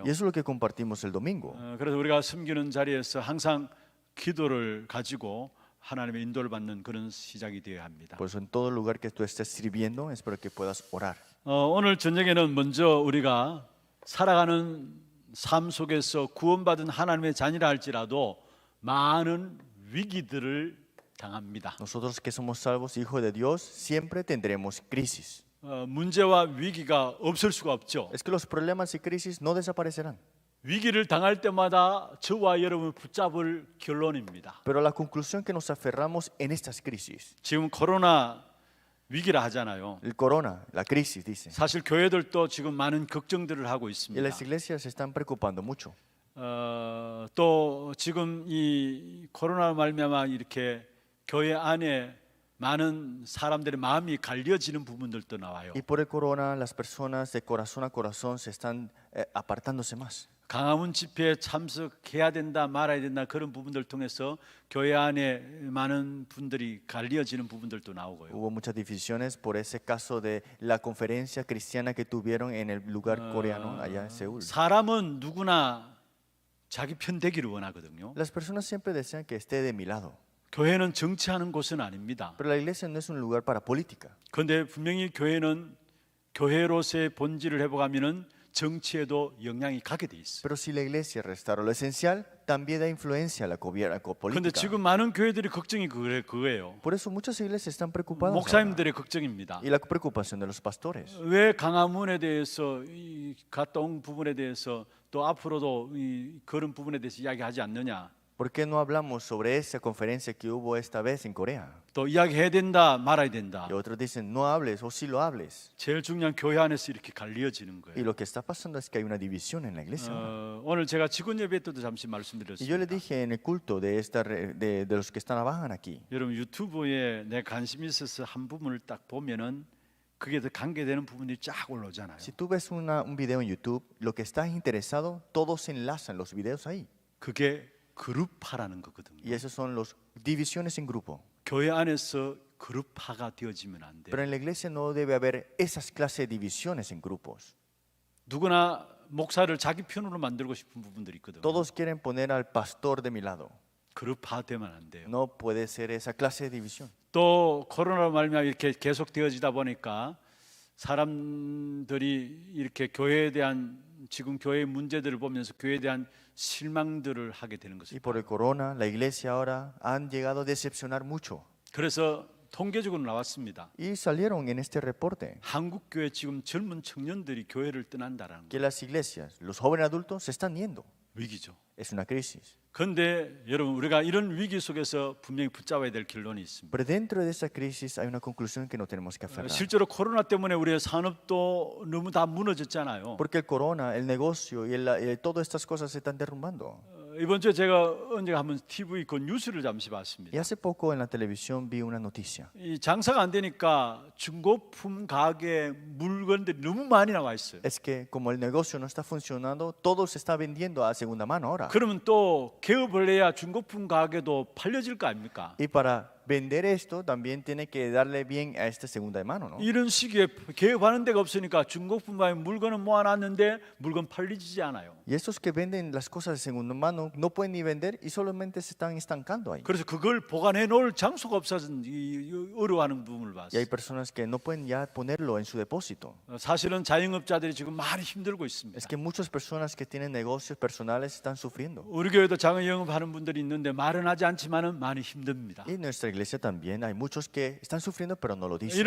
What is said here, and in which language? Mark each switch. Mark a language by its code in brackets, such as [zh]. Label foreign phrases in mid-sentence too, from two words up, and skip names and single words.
[es] Y eso es lo que compartimos el domingo. [ko] 그래서 우리가 섬기는 자리에서 항상 기도를 가지고 하나님의 인도를 받는 그런 시작이 되어야 합니다. [es] Por eso en todo lugar que tú estés sirviendo, espero que puedas orar. [ko] 오늘 저녁에는 먼저 우리가 살아가는 삶 속에서 구원받은 하나님의 자녀라 할지라도 많은 위기들을 당합니다. [es] Nosotros que somos salvos, hijos de Dios, siempre tendremos crisis. [ko] 문제와 위기가 없을 수가 없죠. [es] Es que los problemas y crisis no desaparecerán. [ko] 위기를 당할 때마다 저와 여러분을 붙잡을 결론입니다. [es] Pero la conclusión que nos aferramos en estas crisis, [ko] 지금 코로나 위기라 하잖아요. [es] el corona, la crisis, dice. [ko] 사실 교회들도 지금 많은 걱정들을 하고 [es] Y [ko] 있습니다. [es] las iglesias se están preocupando mucho. [ko] 또 지금 이 코로나 말미암아 이렇게 교회 안에 많은 사람들의 마음이 갈려지는 부분들도 나와요. [es] Y por el corona, las personas de corazón a corazón se están apartándose más. [ko] 강화문 집회에 참석해야 된다 말아야 된다 그런 부분들 통해서 교회 안에 많은 분들이 갈려지는 부분들도 나오고요. [es] Hubo muchas divisiones por ese caso de la conferencia cristiana que tuvieron en el lugar coreano allá en Seúl. [ko] 사람은 누구나 자기 편 되기를 원하거든요. [es] Las personas siempre desean que esté de mi lado, [ko] 교회는 정치하는 곳은 아닙니다. [es] pero la iglesia no es un lugar para política. [ko] 그런데 분명히 교회는 교회로서의 본질을 회복하면은 정치에도 영향이 가게 돼 있어요. [es] Pero si la iglesia restaura lo esencial, también da influencia a la [ko] 그런데 [es] política. [ko] 지금 많은 교회들이 걱정이 그거예요. [es] Por eso muchas iglesias están preocupadas ahora. [ko] 목사님들의 걱정입니다. [es] Y la preocupación de los pastores. [ko] 왜 강화문에 대해서 갔다 온 부분에 대해서 또 앞으로도 그런 부분에 대해서 이야기하지 않느냐? [es] ¿Por qué no hablamos sobre esa conferencia que hubo esta vez en Corea? [ko] 또 이야기해야 된다, 말아야 된다. [es] Y otros dicen, no hables o sí lo hables. [ko] 제일 중요한 교회 안에서 이렇게 갈리어지는 [es] Y [ko] 거예요. [es] lo que está pasando es que hay una división en la iglesia. [ko] 오늘 제가 직원 예배 때도 잠시 [es] Y yo le [ko] 말씀드렸습니다. [es] dije en el culto de los que trabajan aquí, [ko] 여러분 유튜브에 내 관심이 있어서 한 부분을 딱 보면은 그게 더 관계되는 부분이 쫙 올라오잖아요. [es] si tú ves un video en YouTube, lo que estás interesado, todos se enlazan los videos ahí. [ko] 그게 그룹화라는 거거든요. [es] Y esos son las divisiones en grupo. [ko] 교회 안에서 그룹화가 되어지면 안 돼요. [es] Pero en la iglesia no debe haber esas clases de divisiones en grupos. [ko] 누구나 목사를 자기 편으로 만들고 싶은 부분들이 있거든요. [es] Todos quieren poner al pastor de mi lado. [ko] 그룹화되면 안 돼요. [es] No puede ser esa clase de división. [ko] 또 코로나로 말미암아 이렇게 계속 되어지다 보니까 사람들이 이렇게 교회에 대한 지금 교회의 문제들을 보면서 교회에 대한 실망들을 하게 되는 [es] Y [ko] 것입니다. [es] por el corona, la iglesia ahora han llegado a decepcionar mucho. [ko] 그래서 통계적으로 나왔습니다. [es] Y salieron en este reporte [ko] 한국 교회 지금 젊은 청년들이 교회를 떠난다라는 [es] que [ko] 거 [es] las iglesias, los jóvenes adultos se están yendo. [ko] 위기죠. [es] Es una crisis. [ko] 그런데 여러분 우리가 이런 위기 속에서 분명히 붙잡아야 될 결론이 있습니다. [es] Pero dentro de esa crisis hay una conclusión que no tenemos que aferrar. [ko] 실제로 코로나 때문에 우리의 산업도 너무 다 무너졌잖아요. [es] Porque el corona, el negocio y todas estas cosas se están derrumbando. [ko] 이번 주에 제가 언제가 한번 TV 그 뉴스를 잠시 [es] Y [ko] 봤습니다. [es] hace poco en la televisión vi una noticia. [ko] 이 장사가 안 되니까 중고품 가게 물건들이 너무 많이 나와 있어요. [es] Es que como el negocio no está funcionando, todo se está vendiendo a segunda mano ahora. [ko] 그러면 또 개업을 해야 중고품 가게도 팔려질 거 아닙니까? [es] Y para vender esto también tiene que darle bien a esta segunda mano, ¿no? [ko] 이런 시기에 개업하는 데가 없으니까 중고품 가게 물건은 모아놨는데 물건 팔리지 않아요. [es] Y estos que venden las cosas de segunda mano no pueden ni vender y solamente se están estancando ahí. [ko] 그래서 그걸 보관해 놓을 장소가 없어서 어려워하는 부분을 [es] Y hay [ko] 봤어요. [es] personas que no pueden ya ponerlo en su depósito. [ko] 사실은 자영업자들이 지금 많이 힘들고 있습니다. [es] Es que muchas personas que tienen negocios personales están sufriendo. [ko] 우리 교회도 자영업하는 분들이 있는데 말은 하지 않지만은 많이 힘듭니다. [es] Y en nuestra iglesia también hay muchos que están sufriendo pero no lo dicen.